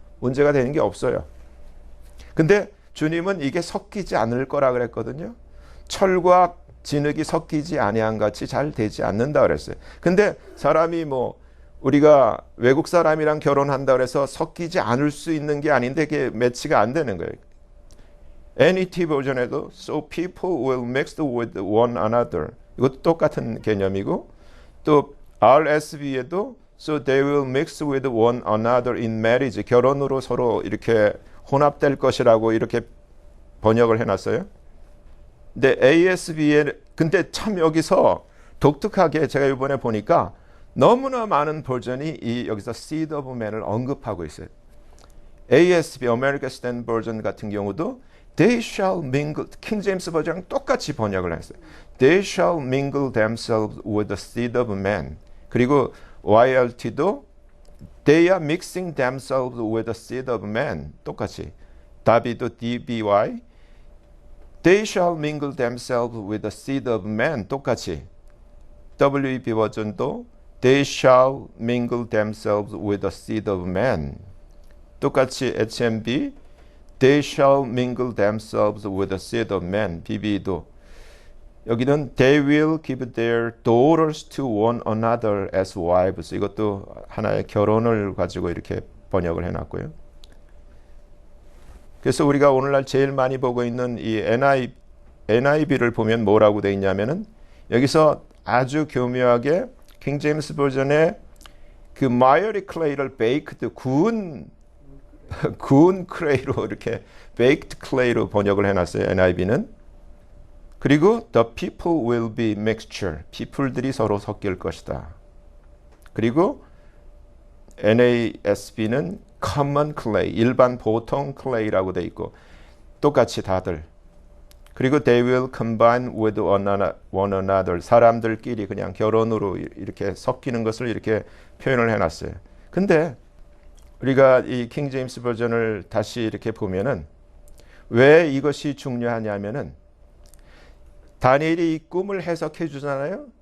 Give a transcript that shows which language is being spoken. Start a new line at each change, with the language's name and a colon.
Korean: 문제가 되는 게 없어요. 근데 주님은 이게 섞이지 않을 거라 그랬거든요. 철과 진흙이 섞이지 아니한 같이 잘 되지 않는다 그랬어요. 근데 사람이 뭐 우리가 외국 사람이랑 결혼한다 그래서 섞이지 않을 수 있는 게 아닌데 그게 매치가 안 되는 거예요.
English: NET 버전에도 so people will mix with one another
Korean: 이것도 똑같은 개념이고 또
English: RSV에도 so they will mix with one another in marriage
Korean: 결혼으로 서로 이렇게 혼합될 것이라고 이렇게 번역을 해놨어요. 근데 ASV에 근데 참 여기서 독특하게 제가 이번에 보니까 너무나 많은 버전이 이 여기서
English: seed of man
Korean: 을 언급하고 있어요. ASV American Standard Version 같은 경우도
English: They shall mingle
Korean: 킹 제임스 버전이랑 똑같이 번역을 했어요.
English: They shall mingle themselves with the seed of man.
Korean: 그리고
English: YLT도 They are mixing themselves with the seed of man.
Korean: 똑같이 다비도
English: DBY They shall mingle themselves with the seed of man.
Korean: 똑같이
English: WEB
Korean: 버전도
English: They shall mingle themselves with the seed of man.
Korean: 똑같이
English: HMB They shall mingle themselves with the seed of man. BB도
Korean: 여기는
English: They will give their daughters to one another as wives.
Korean: 이것도 하나의 결혼을 가지고 이렇게 번역을 해놨고요. 그래서 우리가 오늘날 제일 많이 보고 있는 이 NIV를 보면 뭐라고 돼 있냐면은 여기서 아주 교묘하게 킹 제임스 버전의 그 마이어리 클레이를 베이크드 구운 클레이로 이렇게
English: baked clay
Korean: 로 번역을 해놨어요. NIV는. 그리고
English: the people will be mixture.
Korean: people들이 서로 섞일 것이다. 그리고
English: NASB는 common clay.
Korean: 일반 보통 clay라고 돼 있고 똑같이 다들. 그리고
English: they will combine with one another.
Korean: 사람들끼리 그냥 결혼으로 이렇게 섞이는 것을 이렇게 표현을 해놨어요. 근데 우리가 이 킹 제임스 버전을 다시 이렇게 보면은 왜 이것이 중요하냐면은 다니엘이 이 꿈을 해석해 주잖아요.